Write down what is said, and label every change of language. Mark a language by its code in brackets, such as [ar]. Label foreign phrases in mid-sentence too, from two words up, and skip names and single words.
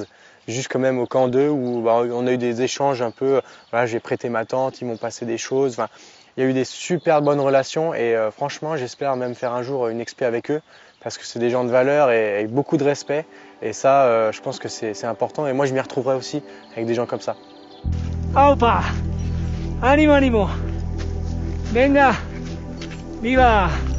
[fr] Jusque même au camp 2 où on a eu des échanges un peu, voilà, j'ai prêté ma tente, ils m'ont passé des choses. Enfin, il y a eu des super bonnes relations et franchement j'espère même faire un jour une expé avec eux parce que c'est des gens de valeur et avec beaucoup de respect et ça je pense que c'est important et moi je m'y retrouverai aussi avec des gens comme ça. [es] Opa, animo, animo. Venga, viva.